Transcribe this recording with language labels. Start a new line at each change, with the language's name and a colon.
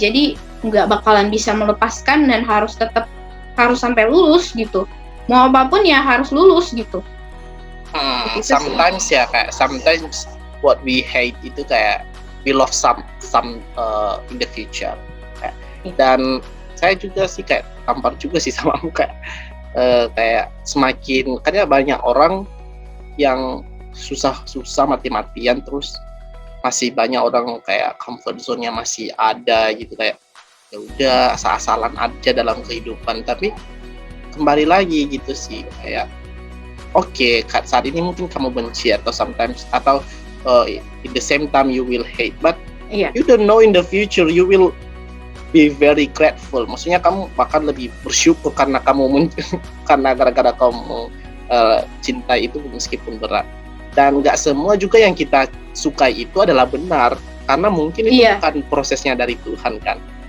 Indonesian: Jadi nggak bakalan bisa melepaskan dan harus sampai lulus gitu. Mau apapun ya harus lulus gitu.
English: Sometimes
Indonesian: ya kayak
English: sometimes what we hate
Indonesian: itu kayak
English: we love some in the future.
Indonesian: Dan saya juga sih kayak tampar juga sih sama kamu kayak semakin karena banyak orang yang susah mati-matian terus masih banyak orang kayak comfort zone-nya masih ada gitu, kayak ya udah asal-asalan aja dalam kehidupan. Tapi kembali lagi gitu sih, kayak oke, saat ini mungkin kamu benci atau sometimes atau
English: in the same time you will hate, but
Indonesian: Iya.
English: you don't know in the future you will be very grateful.
Indonesian: Maksudnya kamu bahkan lebih bersyukur karena kamu karena gara-gara kamu cinta itu meskipun berat. Dan nggak semua juga yang kita sukai itu adalah benar, karena mungkin itu Iya. bukan prosesnya dari Tuhan kan.